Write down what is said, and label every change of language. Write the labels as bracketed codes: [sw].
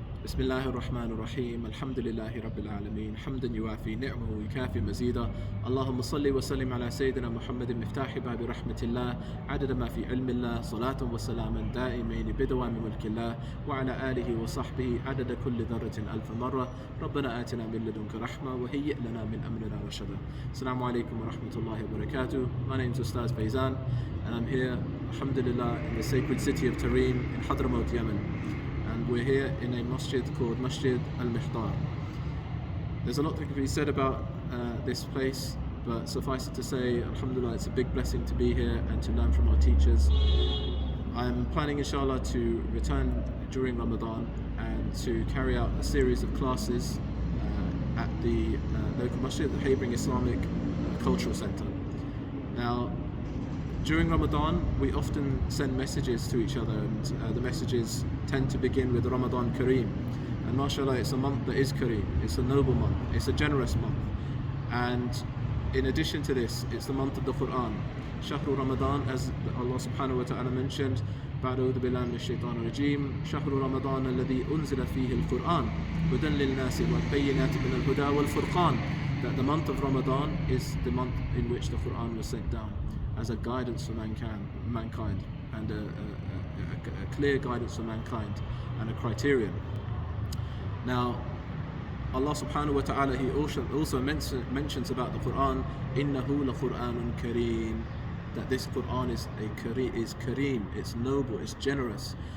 [ar] بسم الله الرحمن الرحيم الحمد لله رب العالمين حمدا يوافي نعمه ويكافي مزيدا اللهم صل وسلم على سيدنا محمد مفتاح باب رحمة الله عدد ما في علم الله صلاة وسلاما دائمين بدوام ملك الله وعلى آله وصحبه عدد كل ذرة ألف مرة ربنا آتنا من لدنك رحمة وهيئ لنا من أمرنا رشدا. Assalamu alaikum wa rahmatullahi wa barakatuh. [en] My name is Ustadh Faizan and I'm here, alhamdulillah, in the sacred city of Tareem in Hadramaut, Yemen. And we're here in a masjid called Masjid Al-Mihdar. There's a lot that can be said about this place, but suffice it to say, alhamdulillah, it's a big blessing to be here and to learn from our teachers. I'm planning, inshallah, to return during Ramadan and to carry out a series of classes at the local masjid, the Havering Islamic Cultural Centre. Now, during Ramadan, we often send messages to each other, and the messages tend to begin with Ramadan Kareem. And mashallah, it's a month that is Kareem, it's a noble month, it's a generous month. And in addition to this, it's the month of the Quran. Shahru Ramadan, as Allah subhanahu wa ta'ala mentioned, [ar] بعد بالله من الشيطان الرجيم شهر رمضان الذي أنزل فيه القرآن هدى للناس والبينات من الهدى والفرقان. [en] That the month of Ramadan is the month in which the Quran was sent down as a guidance for mankind and a clear guidance for mankind and a criterion. Now, Allah subhanahu wa ta'ala, He also mentions about the Quran, [ar] إِنَّهُ لَقُرْآنٌ كَرِيمٌ, [en] that this Quran is kareem, it's noble, it's generous.